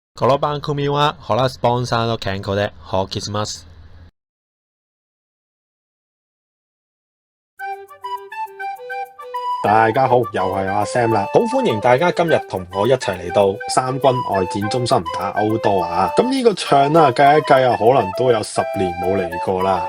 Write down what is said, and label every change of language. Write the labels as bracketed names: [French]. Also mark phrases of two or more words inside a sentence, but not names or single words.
[Japanese] この番組はホラースポンサーの健康でお送りします。 [Cantonese] 大家好，又係阿 Sam 啦，好歡迎大家今日同我一齊嚟到三軍外展中心打Outdoor啊！咁呢個場啊，計一計啊，可能都有10年冇嚟過啦。